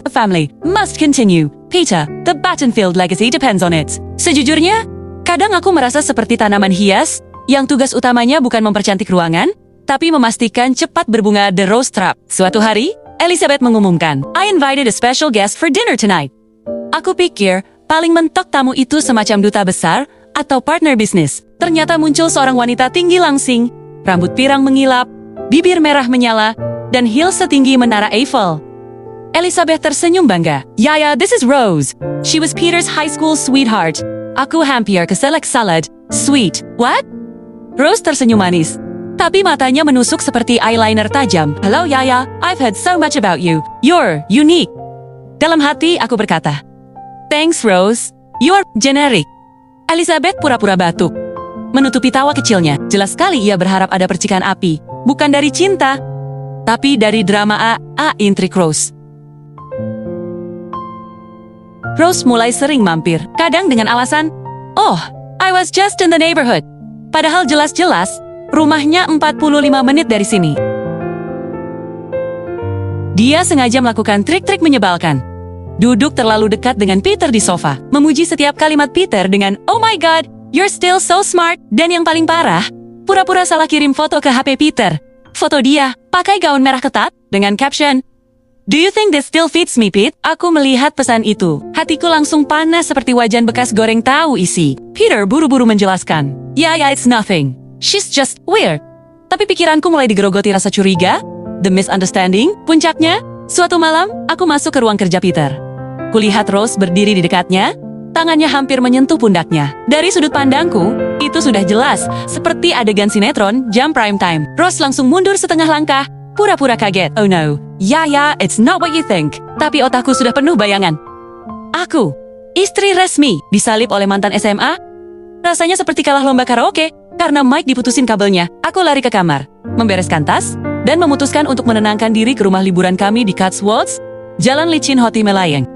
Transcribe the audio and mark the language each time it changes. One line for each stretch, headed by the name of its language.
English: "The family must continue. Peter, the Battenfield legacy depends on it."
Indonesian: Sejujurnya, kadang aku merasa seperti tanaman hias yang tugas utamanya bukan mempercantik ruangan, tapi memastikan cepat berbunga
English: the rose trap.
Indonesian: Suatu hari, Elizabeth mengumumkan,
English: "I invited a special guest for dinner tonight."
Indonesian: Aku pikir, paling mentok tamu itu semacam duta besar atau partner bisnis. Ternyata muncul seorang wanita tinggi langsing, rambut pirang mengilap, bibir merah menyala, dan heels setinggi menara Eiffel. Elizabeth tersenyum bangga. "Ya,
English: this is Rose. She was Peter's high school sweetheart.
Indonesian: Aku hampir keselak salad.
English: Sweet. What?"
Indonesian: Rose tersenyum manis, tapi matanya menusuk seperti eyeliner tajam.
English: "Hello Yaya, I've heard so much about you. You're unique."
Indonesian: Dalam hati aku berkata,
English: "Thanks Rose, you're generic."
Indonesian: Elizabeth pura-pura batuk, menutupi tawa kecilnya. Jelas sekali ia berharap ada percikan api, bukan dari cinta, tapi dari drama intrik Rose. Rose mulai sering mampir, kadang dengan alasan,
English: "Oh, I was just in the neighborhood."
Indonesian: Padahal jelas-jelas, rumahnya 45 menit dari sini. Dia sengaja melakukan trik-trik menyebalkan. Duduk terlalu dekat dengan Peter di sofa, memuji setiap kalimat Peter dengan,
English: "Oh my God, you're still so smart."
Indonesian: Dan yang paling parah, pura-pura salah kirim foto ke HP Peter. Foto dia, pakai gaun merah ketat, dengan caption,
English: "Do you think this still fits me, Pete?"
Indonesian: Aku melihat pesan itu. Hatiku langsung panas seperti wajan bekas goreng tahu isi. Peter buru-buru menjelaskan,
English: "Ya, it's nothing. She's just weird."
Indonesian: Tapi pikiranku mulai digerogoti rasa curiga.
English: The misunderstanding,
Indonesian: puncaknya, suatu malam, aku masuk ke ruang kerja Peter. Kulihat Rose berdiri di dekatnya, tangannya hampir menyentuh pundaknya. Dari sudut pandangku, itu sudah jelas, seperti adegan sinetron jam prime time. Rose langsung mundur setengah langkah, pura-pura kaget.
English: "Oh no, ya, it's not what you think."
Indonesian: Tapi otakku sudah penuh bayangan. Aku, istri resmi, disalip oleh mantan SMA. Rasanya seperti kalah lomba karaoke, karena mic diputusin kabelnya. Aku lari ke kamar, membereskan tas, dan memutuskan untuk menenangkan diri ke rumah liburan kami di Cotswolds, Jalan licin Hoti Melayang.